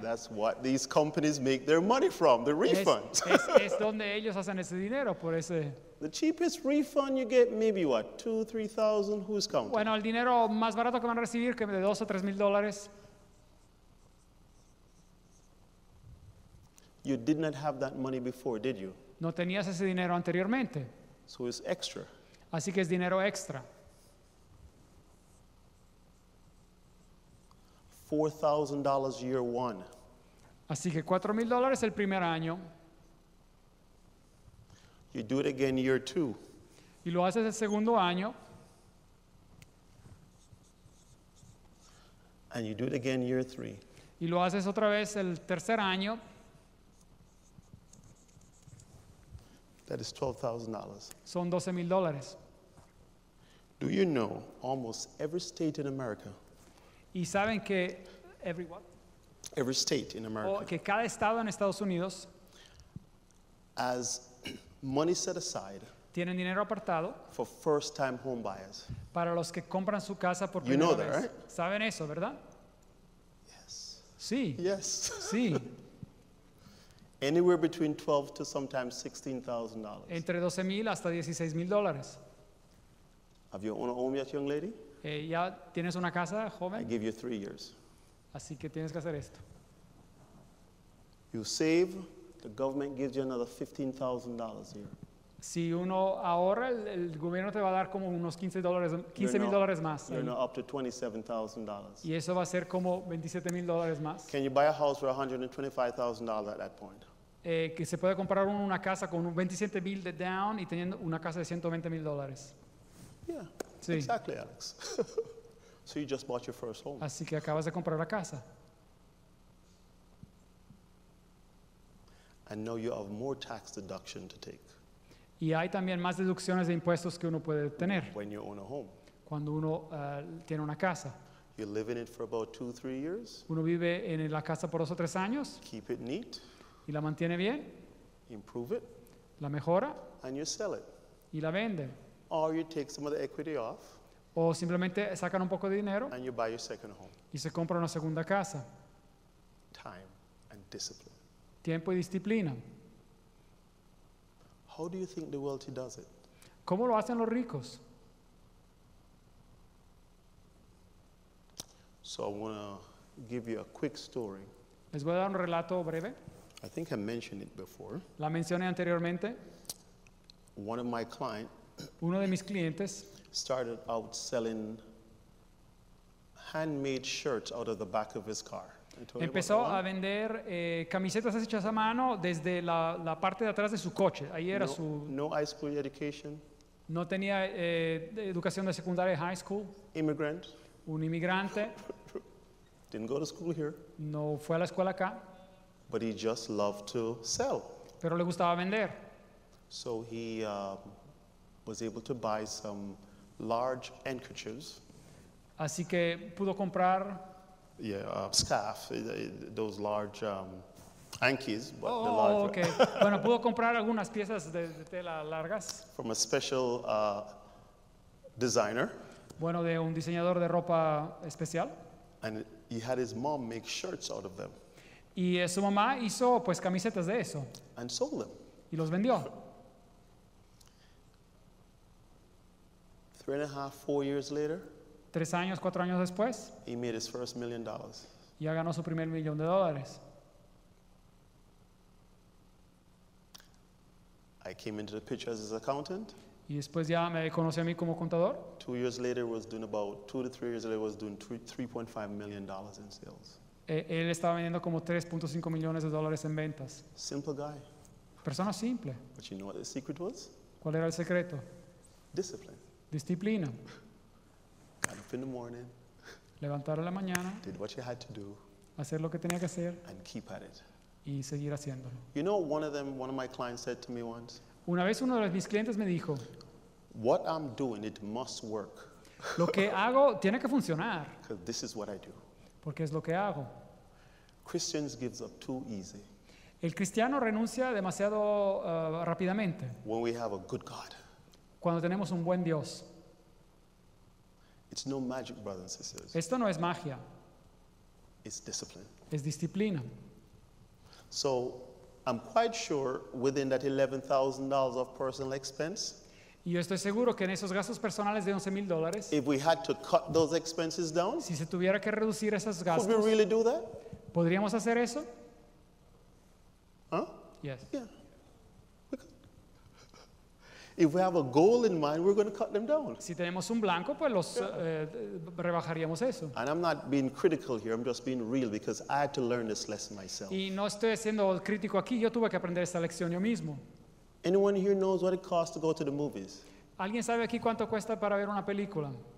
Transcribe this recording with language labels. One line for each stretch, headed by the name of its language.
English: That's what these companies make their money from, the refunds.
Spanish: Es donde ellos hacen ese dinero, por ese...
English: The cheapest refund you get, maybe what, $2,000, $3,000? Who's counting?
Spanish: Bueno, el dinero más barato que van a recibir, que de $2,000 o $3,000,
English: You did not have that money before, did you?
Spanish: no tenías ese dinero anteriormente.
English: So it's extra.
Spanish: Así que es dinero extra.
English: $4,000 year one.
Spanish: Así que $4,000 el primer año
English: You do it again year two.
Spanish: y lo haces el segundo año
English: And you do it again year three.
Spanish: y lo haces otra vez el tercer año.
English: That is $12,000.
Spanish: Son $12,000.
English: Do you know almost every state in America,
Spanish: Y saben que
English: every state in America,
Spanish: que cada estado en Estados Unidos
English: has money set aside
Spanish: tienen dinero apartado
English: for first-time home buyers?
Spanish: para los que compran su casa por
English: You
Spanish: primera
English: know that,
Spanish: vez.
English: right?
Spanish: ¿Saben eso, verdad?
English: Yes.
Spanish: Sí,
English: Yes.
Spanish: sí.
English: Anywhere between $12,000 to sometimes $16,000.
Spanish: Entre $12,000 hasta $16,000.
English: Have you owned a home yet, young lady?
Spanish: ¿Ya tienes una casa,
English: I
Spanish: joven?
English: give you 3 years.
Spanish: Así que tienes que hacer esto.
English: You save, the government gives you another $15,000 a year.
Spanish: Si uno ahorra, el gobierno te va a dar como unos $15,000 más.
English: You're
Spanish: ahí.
English: now up to $27,000.
Spanish: Y eso va a ser como $27,000 más.
English: Can you buy a house for $125,000 at that point?
Spanish: Que se puede comprar una casa con un 27,000 de down y teniendo una casa de $120,000.
English: Yeah,
Spanish: Sí.
English: exactly, Alex. So you just bought your first home.
Spanish: Así que acabas de comprar la casa.
English: And now you have more tax deduction to take
Spanish: Y hay también más deducciones de impuestos que uno puede tener
English: when you own a home.
Spanish: cuando uno tiene una casa.
English: You live in it for about 2-3 years,
Spanish: Uno vive en la casa por 2 o 3 años
English: keep it neat,
Spanish: y la mantiene bien,
English: improve it,
Spanish: la mejora
English: and you sell it.
Spanish: y la vende.
English: Or you take some of the equity off
Spanish: O simplemente sacan un poco de dinero
English: and you buy your second home.
Spanish: y se compra una segunda casa.
English: Time and discipline.
Spanish: Tiempo y disciplina.
English: How do you think the wealthy does it?
Spanish: ¿Cómo lo hacen los ricos?
English: So I want to give you a quick story.
Spanish: Les voy a dar un relato breve.
English: I think I mentioned it before.
Spanish: La mencioné anteriormente.
English: One of my clients
Spanish: Uno de mis clientes
English: started out selling handmade shirts out of the back of his car. I told you about
Spanish: empezó
English: that
Spanish: a
English: one?
Spanish: vender camisetas hechas a mano desde la parte de atrás de su coche. Ahí era su...
English: No high school education,
Spanish: No tenía educación de secundaria, high school,
English: immigrant,
Spanish: un inmigrante,
English: didn't go to school here,
Spanish: no fue a la escuela acá,
English: but he just loved to sell.
Spanish: pero le gustaba vender.
English: So he was able to buy some large handkerchiefs,
Spanish: Así que pudo comprar...
English: scarf, those large hankies, but the Oh, large ok.
Spanish: Bueno, pudo comprar algunas piezas de tela largas,
English: from a special designer,
Spanish: bueno, de un diseñador de ropa especial.
English: and he had his mom make shirts out of them
Spanish: Y su mamá hizo pues camisetas de eso
English: and sold them.
Spanish: y los vendió.
English: 3.5, 4 years later,
Spanish: 3 años, 4 años después,
English: he made his first $1 million.
Spanish: ya ganó su primer $1,000,000.
English: I came into the picture as his accountant.
Spanish: Y después ya me conoció a mí como contador.
English: 2 years later, was doing about 2 to 3 years later, was doing $3.5 million in sales.
Spanish: Él estaba vendiendo como $3.5 millones en ventas.
English: Simple guy.
Spanish: Persona simple.
English: But you know what the secret was?
Spanish: ¿Cuál era el secreto?
English: Discipline.
Spanish: Disciplina.
English: Got up in the morning,
Spanish: Levantar a la mañana,
English: did what you had to do,
Spanish: hacer lo que tenía que hacer
English: and keep at it.
Spanish: y seguir haciéndolo.
English: You know, one of my clients said to me once,
Spanish: Una vez uno de mis clientes me dijo,
English: what I'm doing, it must work,
Spanish: lo que hago tiene que funcionar,
English: because this is what I do.
Spanish: porque es lo que hago.
English: Christians gives up too easy
Spanish: El cristiano renuncia demasiado rápidamente
English: when we have a good God.
Spanish: cuando tenemos un buen Dios.
English: It's no magic, brothers and sisters.
Spanish: Esto no es magia,
English: It's discipline.
Spanish: es disciplina.
English: So I'm quite sure within that $11,000 of personal expense,
Spanish: Y yo estoy seguro que en esos gastos personales de $11,000,
English: if we had to cut those expenses down,
Spanish: si se tuviera que reducir esos
English: could we
Spanish: gastos,
English: really do that?
Spanish: ¿podríamos hacer eso? Huh?
English: Yes. Yeah. We could. If we have a goal in mind, we're going to cut them down.
Spanish: Si tenemos un blanco, pues rebajaríamos eso.
English: And I'm not being critical here, I'm just being real because I had to learn this lesson myself.
Spanish: Y no estoy siendo crítico aquí, yo tuve que aprender esta lección yo mismo.
English: Anyone here knows what it costs to go to the movies?
Spanish: ¿Alguien sabe aquí cuánto cuesta para ver una película?